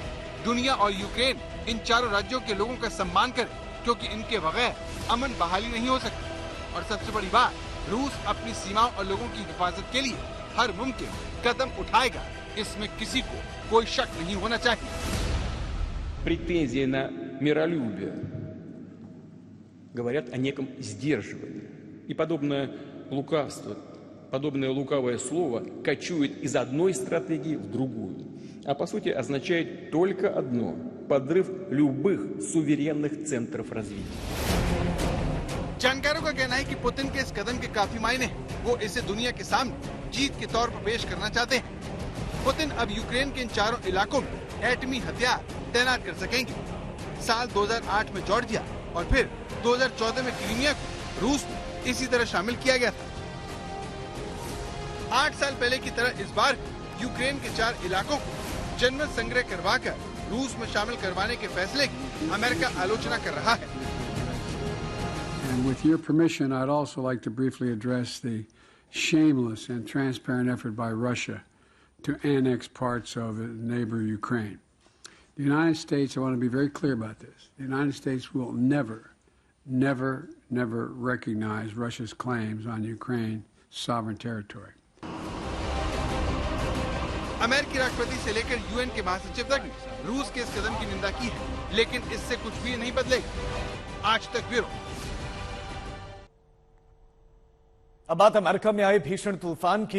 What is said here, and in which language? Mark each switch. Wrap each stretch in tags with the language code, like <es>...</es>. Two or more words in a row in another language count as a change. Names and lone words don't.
<hi>दुनिया और यूक्रेन इन चारों राज्यों के लोगों का सम्मान करे, क्योंकि इनके बगैर अमन बहाली नहीं हो सकती। और सबसे बड़ी बात, रूस अपनी सीमाओं और लोगों की हिफाजत के लिए हर मुमकिन कदम उठाएगा, इसमें किसी को कोई शक नहीं होना चाहिए।</hi> <ru>Претензии на миролюбие говорят о неком сдерживании. И подобное лукавство, подобное лукавое слово кочует из одной стратегии в другую. А по сути означает только одно – подрыв любых суверенных центров развития.</ru> <hi>जानकारों का कहना है कि पुतिन के इस कदम के काफी मायने हैं। वो इसे दुनिया के सामने जीत के तौर पर पेश करना चाहते हैं। पुतिन अब यूक्रेन के इन चारों इलाकों में एटमी हथियार तैनात कर सकेंगे। साल 2008 में जॉर्जिया और फिर 2014 में क्रीमिया को रूस में इसी तरह शामिल किया गया था। 8 साल पहले की तरह इस बार यूक्रेन के 4 इलाकों को जनमत संग्रह करवाकर रूस में शामिल करवाने के फैसले की अमेरिका आलोचना कर रहा है।</hi> <en>And with your permission, I'd also like to briefly address the shameless and transparent effort by Russia to annex parts of neighbor Ukraine. The United States, I want to be very clear about this, the United States will never, never, never recognize Russia's claims on Ukraine's sovereign territory.</en> <hi>अमेरिकी राष्ट्रपति से लेकर यूएन के महासचिव तक ने रूस के इस कदम की निंदा की है, लेकिन इससे कुछ भी नहीं बदलेगा। आज तक ब्यूरो। अब बात अमेरिका में आए भीषण तूफान की।</hi>